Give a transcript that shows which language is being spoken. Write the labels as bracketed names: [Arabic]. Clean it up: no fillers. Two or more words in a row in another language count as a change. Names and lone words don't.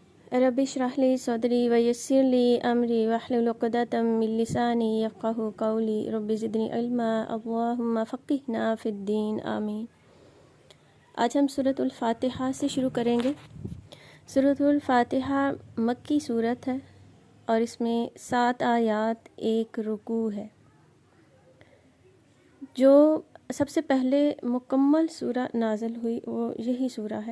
[Arabic] رب اشرح لي صدري ويسر لي أمري واحلل عقدة من لساني يفقهوا قولي رب زدني علما اللهم فقهنا في الدين آمين. [Urdu] آج ہم سورۃ الفاتحہ سے شروع کریں گے. سورۃ الفاتحہ مکی سورت ہے اور اس میں 7 آیات، 1 رکوع ہے. جو سب سے پہلے مکمل سورہ نازل ہوئی وہ یہی سورہ ہے.